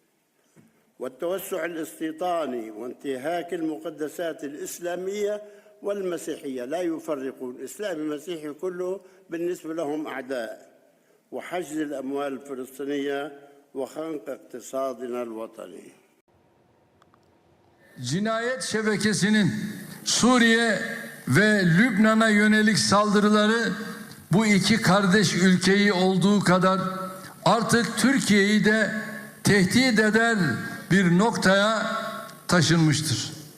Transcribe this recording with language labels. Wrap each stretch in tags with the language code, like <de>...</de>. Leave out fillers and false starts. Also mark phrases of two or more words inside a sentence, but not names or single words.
<ar>والتوسع الاستيطاني وانتهاك المقدسات الإسلامية والمسيحية لا يفرقون إسلام المسيحي كله بالنسبة لهم أعداء وحجز الأموال الفلسطينية وخنق اقتصادنا الوطني.</ar> <tr>Cinayet şebekesinin Suriye ve Lübnan'a yönelik saldırıları bu iki kardeş ülkeyi olduğu kadar artık Türkiye'yi de tehdit eder bir noktaya taşınmıştır.</tr>